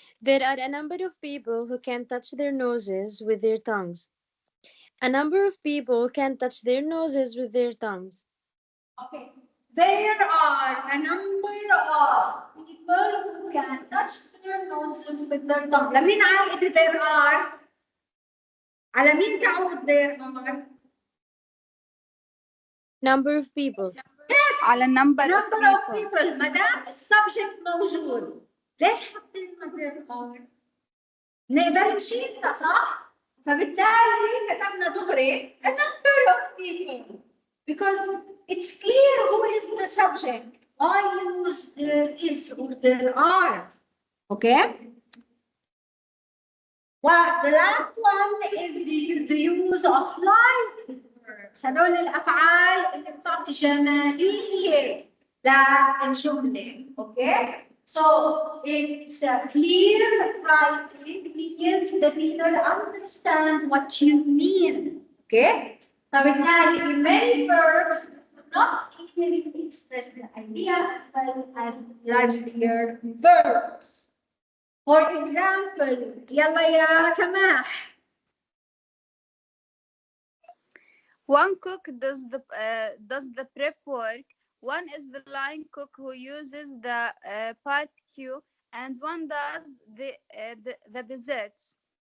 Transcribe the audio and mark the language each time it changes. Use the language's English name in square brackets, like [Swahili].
[English] There are a number of people who can touch their noses with their tongues. A number of people can touch their noses with their tongues. Okay. There are a number of people who can touch their noses with their tongue. [Arabic] لمين عائد [English] there are؟ [Arabic] على مين تعود there are؟ [English] Number of people. [Arabic] على [English] number of people. [Arabic] ما دام السبجكت موجود ليش حطينا [English] there are؟ [Arabic] نقدر نشيلها صح؟ فبالتالي كتبنا دغري [English] a number of people because it's clear who is the subject. Why use there is or there are? Okay? Well, the last one is the use of live verbs. [Arabic] هدول الأفعال اللي بتعطي جمالية للجملة. [English] Okay? So it's clear writing means the reader understand what you mean. Okay? [Arabic] فبالتالي [English] many verbs do not clearly express the idea as well as livelier verbs. For example, [Arabic] يلا يا [English] سماح. One cook does the prep work. One is the line cook who uses the barbecue, and one does the desserts.